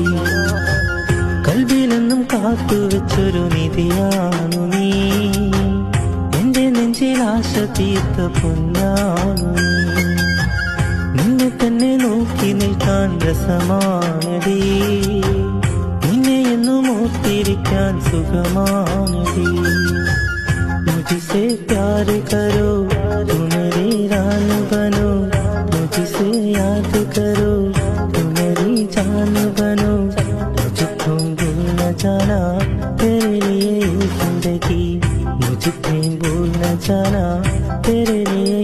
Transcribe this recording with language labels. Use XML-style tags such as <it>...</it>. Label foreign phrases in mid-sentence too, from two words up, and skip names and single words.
<ml>കൽവിലെന്നും കാത്തുവെച്ചൊരു നിധിയാണു നീ, എന്റെ നെഞ്ചിൽ ആശ തീർത്ത പൊന്നാണു നീ. നിന്നെ തന്നെ നോക്കി നിൽക്കാൻ രസമാണടി, നിന്നെ എന്നും ഓർത്തിരിക്കാൻ സുഖമാണടി.</ml> <hi>मुझसे प्यार करो तुम मेरी रान बनो, मुझसे याद करो तुम मेरी जान बनो. मुझको भूल न जाना तेरे लिए जिंदगी, मुझको भूल न जाना तेरे लिए</hi>